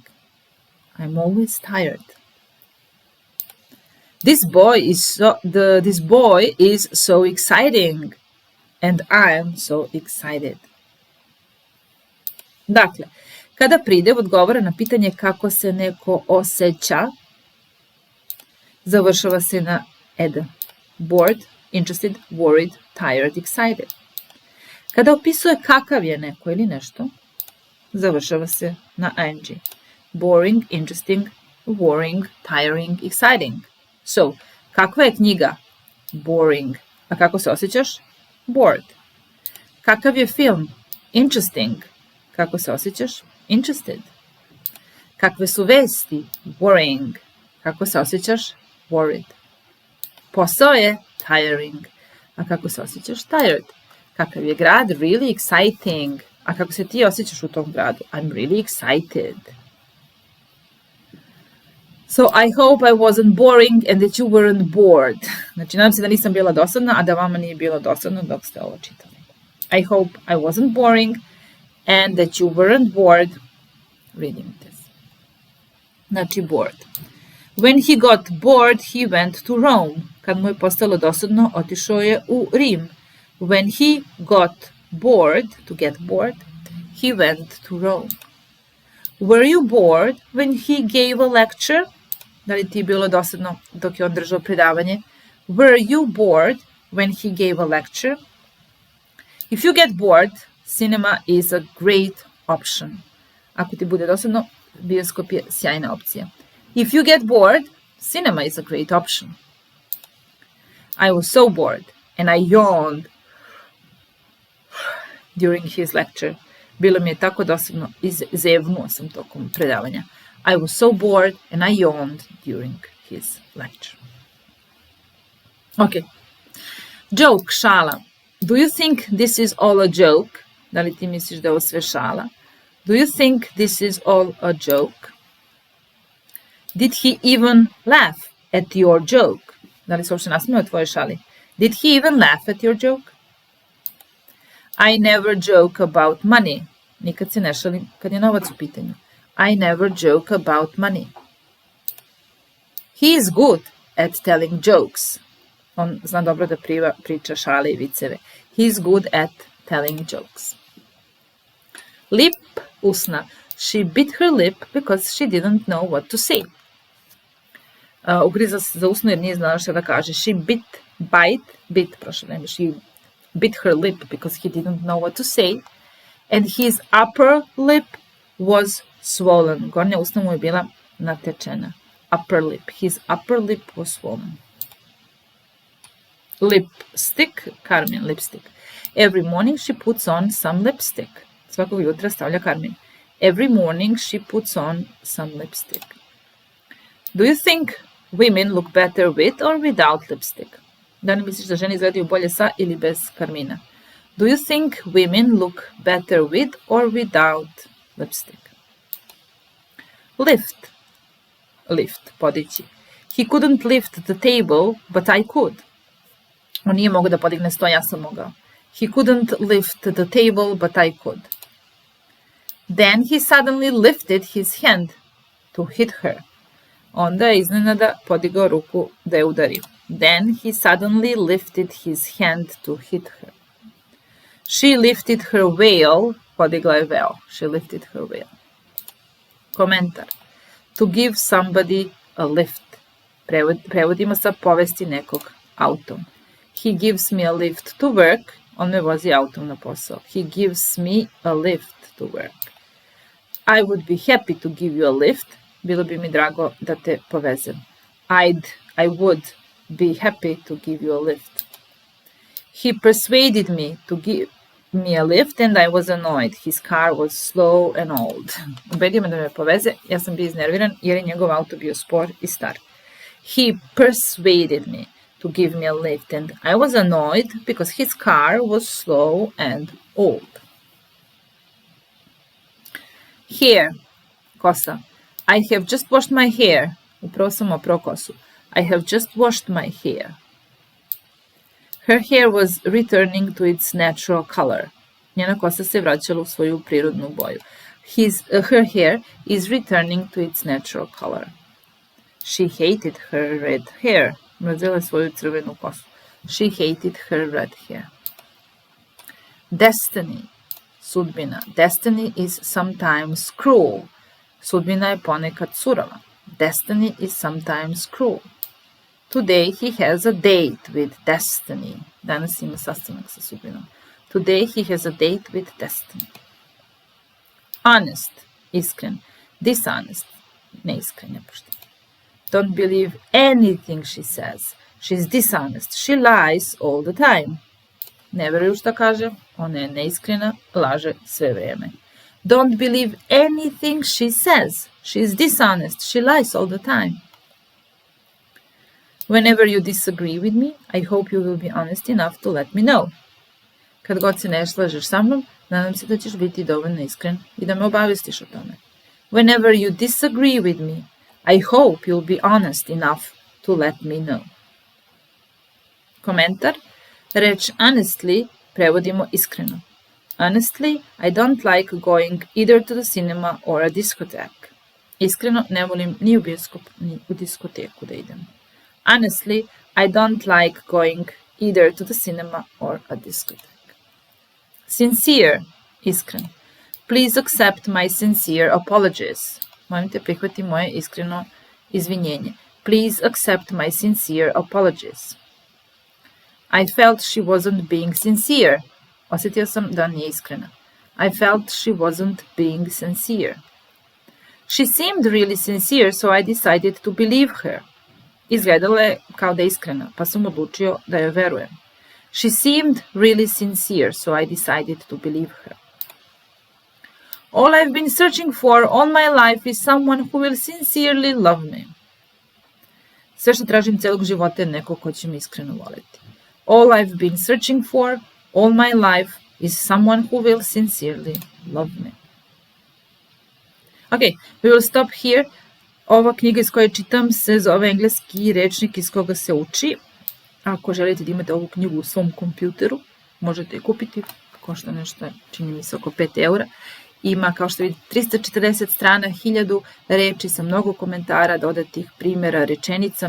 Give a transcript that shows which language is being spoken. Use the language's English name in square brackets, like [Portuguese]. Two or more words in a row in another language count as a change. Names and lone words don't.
[English] I'm always tired. This boy is so exciting. And I'm so excited. [Serbian] Dakle, kada pridev odgovara na pitanje kako se neko osjeća, završava se na ed. [English] Bored, interested, worried, tired, excited. [Serbian] Kada opisuje kakav je neko ili nešto, završava se na ing. [English] Boring, interesting, worrying, tiring, exciting. So, [Serbian] kakva je knjiga? Boring. A kako se osjećaš? Bored. Kakav je film? Interesting. Kako se osjećaš? Interested. Kakve su vesti? Worrying. Kako se osjećaš? Worried. Posao je tiring. A kako se osjećaš? Tired. Kakav je grad? [English] Really exciting. [Serbian] A kako se ti osjećaš u tom gradu? [English] I'm really excited. So I hope I wasn't boring and that you weren't bored. [Serbian] Znači, nadam se da nisam bila dosadna, a da vama nije bilo dosadno dok ste ovo čitali. [English] I hope I wasn't boring and that you weren't bored reading this. [Serbian] Znači, bored. [English] When he got bored, he went to Rome. [Serbian] Kad mu je postalo dosadno, otišao je u Rim. [English] When he got bored, to get bored, he went to Rome. Were you bored when he gave a lecture? [Serbian] Da li ti je bilo dosadno dok je on držao predavanje? [English] Were you bored when he gave a lecture? If you get bored, cinema is a great option. [Serbian] Ako ti bude dosadno, bioskop je sjajna opcija. [English] If you get bored, cinema is a great option. I was so bored and I yawned during his lecture. [Serbian] Bilo mi je tako dosadno, zevnuo sam tokom predavanja. [English] I was so bored and I yawned during his lecture. Okay. Joke, šala. Do you think this is all a joke? [Serbian] Da li ti misliš da je ovo sve šala? [English] Do you think this is all a joke? Did he even laugh at your joke? [Serbian] Da li se uopšte nasmeo tvojoj šali? [English] Did he even laugh at your joke? I never joke about money. [Serbian] Nikad se ne šalim kad je novac u pitanju. [English] I never joke about money. He is good at telling jokes. [Serbian] On zna dobro da priča šale i viceve. [English] He is good at telling jokes. Lip, usna. She bit her lip because she didn't know what to say. [Serbian] Ugriza se za usnu jer nije znala šta da kaže. [English] She bit her lip because he didn't know what to say. And his upper lip was swollen. [Serbian] Gornja usna mu je bila natečena. [English] Upper lip. His upper lip was swollen. Lipstick, Carmen, lipstick. Every morning she puts on some lipstick. [Serbian] Svakog jutra stavlja Carmen. [English] Every morning she puts on some lipstick. Do you think women look better with or without lipstick? [Serbian] Da li misliš da žene izgledaju bolje sa ili bez karmina? [English] Do you think women look better with or without lipstick? Lift, podići. He couldn't lift the table, but I could. [Serbian] On nije mogao da podigne sto, ja sam mogao. [English] He couldn't lift the table, but I could. Then he suddenly lifted his hand to hit her. [Serbian] Onda je iznenada podigao ruku da je udario. [English] Then he suddenly lifted his hand to hit her. She lifted her veil. [Serbian] Podigla je veo. [English] She lifted her veil. Komentar. To give somebody a lift. [Serbian] Prevodimo sa povesti nekog autom. [English] He gives me a lift to work. [Serbian] On me vozi autom na posao. [English] He gives me a lift to work. I would be happy to give you a lift. [Serbian] Bilo bi mi drago da te povezem. [English] I would be happy to give you a lift. He persuaded me to give me a lift and I was annoyed. His car was slow and old. [Serbian] Ubedio me da me poveze, ja sam bio iznerviran jer je njegov auto bio spor i star. [English] He persuaded me to give me a lift and I was annoyed because his car was slow and old. Hair, kosa. I have just washed my hair. [Serbian] Upravo sam oprao kosu. [English] I have just washed my hair. Her hair was returning to its natural color. [Serbian] Njena kosa se vraćala u svoju prirodnu boju. [English] Her hair is returning to its natural color. She hated her red hair. [Serbian] Mrzela je svoju crvenu kosu. [English] She hated her red hair. Destiny, sudbina. Destiny is sometimes cruel. [Serbian] Sudbina je ponekad surova. [English] Destiny is sometimes cruel. Today he has a date with destiny. [Serbian] Danas ima sastanak sa sudbinom. [English] Today he has a date with destiny. Honest, iskren. Dishonest, [Serbian] neiskren, nepošten. [English] Don't believe anything she says. She's dishonest. She lies all the time. [Serbian] Ne veruju šta kaže. Ona je neiskrena, laže sve vrijeme. [English] Don't believe anything she says. She's dishonest. She lies all the time. Whenever you disagree with me, I hope you will be honest enough to let me know. [Serbian] Kad god se ne slažeš sa mnom, nadam se da ćeš biti dovoljno iskren i da me obavestiš o tome. [English] Whenever you disagree with me, I hope you'll be honest enough to let me know. [Serbian] Komentar. Reč honestly prevodimo iskreno. [English] Honestly, I don't like going either to the cinema or a discotheque. [Serbian] Iskreno, ne volim ni u bioskop, ni u diskoteku da idem. [English] Honestly, I don't like going either to the cinema or a discotheque. Sincere, iskren. Please accept my sincere apologies. [Serbian] Molim te prihvati moje iskreno izvinjenje. [English] Please accept my sincere apologies. I felt she wasn't being sincere. [Serbian] Osjetio sam da nije iskrena. [English] I felt she wasn't being sincere. She seemed really sincere, so I decided to believe her. [Serbian] Izgledala je kao da je iskrena, pa sam odlučio da joj verujem. [English] She seemed really sincere, so I decided to believe her. All I've been searching for all my life is someone who will sincerely love me. [Serbian] Sve što tražim celog života je neko ko će me iskreno voleti. [English] All I've been searching for all my life is someone who will sincerely love me. Okay, we will stop here. [Serbian] Ova knjiga iz koje čitam se zove Engleski rečnik iz koga se uči. Ako želite da imate ovu knjigu u svom kompjuteru, možete je kupiti. Košta nešto, čini mi se, oko 5 eura. Ima, kao što vidite, 340 strana, 1000 reči sa mnogo komentara, dodatih primjera, rečenica.